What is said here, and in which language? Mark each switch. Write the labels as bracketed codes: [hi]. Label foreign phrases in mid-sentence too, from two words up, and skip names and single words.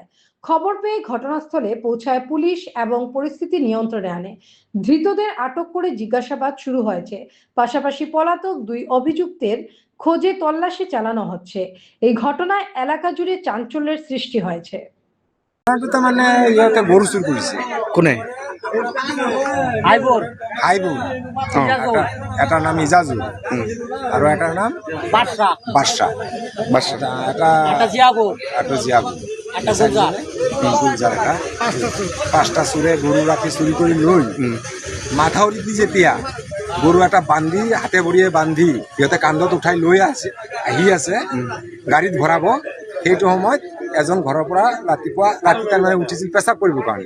[bn] খবর পেয়ে ঘটনাস্থলে পৌঁছায় পুলিশ এবং পরিস্থিতি নিয়ন্ত্রণে আনে। ধৃতদের আটক করে জিজ্ঞাসাবাদ শুরু হয়েছে। পাশাপাশি পলাতক 2 অভিযুক্তের খোঁজে তল্লাশি চালানো হচ্ছে। এই ঘটনায় এলাকা জুড়ে চাঞ্চল্যের সৃষ্টি হয়েছে। [as] মানে ইয়াতে গরু চুর কৰিছে কোনে আইবুর এটাৰ নাম ইজাজুল আৰু এটাৰ নাম বাদশা এটা জিয়াবুর পাঁচটা চোৰে গৰু ৰাতি চুৰি কৰি লৈ মাথাউৰি দি যেতিয়া গৰু এটা বান্ধি হাতে ভৰিয়ে বান্ধি সিহঁতে কান্ধত উঠাই লৈ আহি আছে গাড়ীত ভৰাব, সেইটো সময়ত এজন ঘৰৰ পৰা ৰাতি তাৰমানে উঠিছিল পেচাব কৰিবৰ কাৰণে।